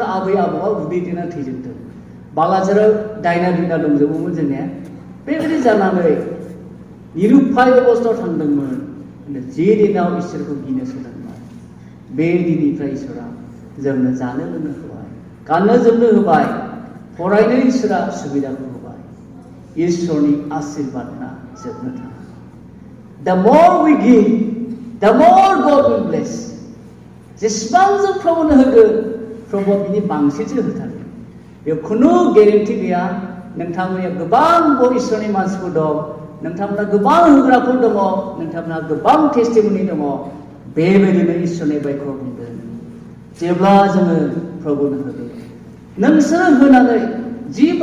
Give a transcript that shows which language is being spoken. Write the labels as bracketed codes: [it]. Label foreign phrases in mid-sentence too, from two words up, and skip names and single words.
[brx] आबै आबौआ उदै देना थैजोबदों बालाजाराव दायना दुयना दंजोबोमोन जोंनिया बेबायदि जानानै निरुपाय अबस्थायाव थांदोंमोन जे दिनाव इसोरखौ गिनो सोलोंबाय बे दिननिफ्राय इसोरा जोंनो जानो लोंनो होबाय गाननो जोमनो होबाय फरायनो इसोरा सुबिदाखौ होबाय इसोरनि आशीर्बादआ जोबनो थाङा [en] The more we give, the more God will bless. [brx] जेसेबां जों प्रभुनो होगोन प्रभुआ बिनि बांसिनसो होथारगोन बेयाव खुनु गेरेन्टि गैया नोंथांमोननिया गोबां इसोरनि मानसिफोर दं नोंथांमोना गोबां होग्राफोर दङ नोंथांमोना गोबां टेस्टिमनि दङ बेबायदिनो इसोरनि बायखौ बुंदों जेब्ला जोङो प्रभुनो होगोन नोंसोर होनानै 10